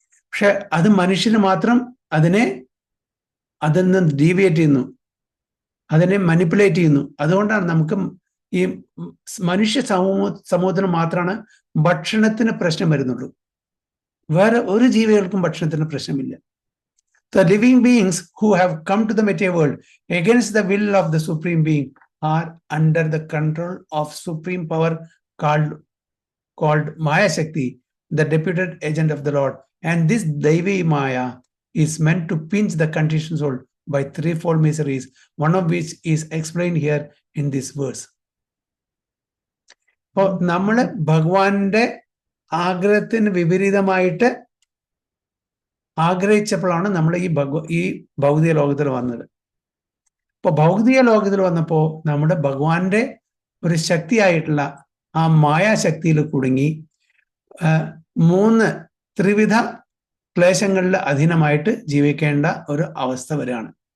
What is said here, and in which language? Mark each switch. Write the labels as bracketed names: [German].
[Malayalam] പക്ഷെ അത് മനുഷ്യന് മാത്രം അതിൽ നിന്ന് ഡീവിയേറ്റ് ചെയ്യുന്നു, അതിനെ മനിപ്പുലേറ്റ് ചെയ്യുന്നു. അതുകൊണ്ടാണ് നമുക്ക് ഈ മനുഷ്യ സമൂഹത്തിന് മാത്രമാണ് ഭക്ഷണത്തിന് പ്രശ്നം വരുന്നുള്ളൂ. വേറെ ഒരു ജീവികൾക്കും ഭക്ഷണത്തിന് പ്രശ്നമില്ല. [English] The living beings who have come to the material world against the will of the supreme being are under the control of supreme power called Maya Shakti, the deputed agent of the Lord. And this Devi Maya is meant to pinch the conditioned soul by threefold miseries, one of which is explained here in this verse. [Malayalam] അപ്പോൾ നമ്മള് ഭഗവാന്റെ ആഗ്രഹത്തിന് വിപരീതമായിട്ട് ആഗ്രഹിച്ചപ്പോഴാണ് നമ്മൾ ഈ ഭൗതിക ലോകത്തിൽ വന്നത്. അപ്പൊ ഭൗതിക ലോകത്തിൽ വന്നപ്പോ നമ്മുടെ ഭഗവാന്റെ ഒരു ശക്തിയായിട്ടുള്ള ആ മായാശക്തിയിൽ കുടുങ്ങി 3 ത്രിവിധ ക്ലേശങ്ങളിൽ അധീനമായിട്ട് ജീവിക്കേണ്ട ഒരു അവസ്ഥ വരികയാണ്.